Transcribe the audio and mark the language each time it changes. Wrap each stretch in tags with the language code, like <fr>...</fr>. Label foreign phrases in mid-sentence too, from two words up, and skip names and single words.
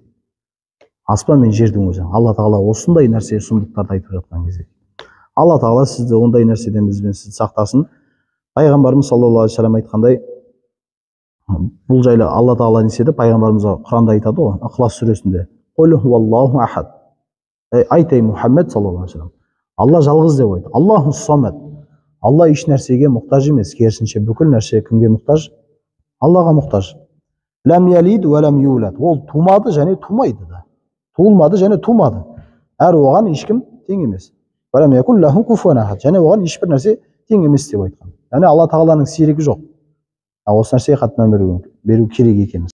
<kk>Аспан мен жердің өзі. Алла тағала осындай нәрсе сұмдықтарды айтып жатқан кезде. Алла тағала сізді ондай нәрседен бізбен сізді сақтасын. Пайғамбарымыз</kk> <ar>صلى الله عليه وسلم</ar> <kk>айтқандай, бұл жайлы Алла тағала не істеді? Пайғамбарымызға Құранда айтады ғой, Ықылас сүресінде.</kk> <ar>قل هو الله أحد.</ar> <kk>Айт ей Мұхаммед</kk> <ar>صلى الله عليه وسلم.</ar> <kk>Алла жалғыз деп айтты.</kk> <ar>الله الصمد.</ar> <kk>Алла еш нәрсеге мұқтаж емес, керісінше бүкіл нәрсе кімге мұқтаж? Аллаға мұқтаж.</kk> <ar>لم يلد ولم يولد.</ar> <kk>Ол тумады және тумайды да. Туылмады және тумады. Әрі оған ешкім тең емес.</kk> <ar>ولم يكن له كفوا أحد.</ar> <kk>Және оған ешбір нәрсе тең емес деп айтқан. Яғни Алла тағаланың серігі жоқ. Осы нәрсеге қатты мән беру керек екенбіз.</kk>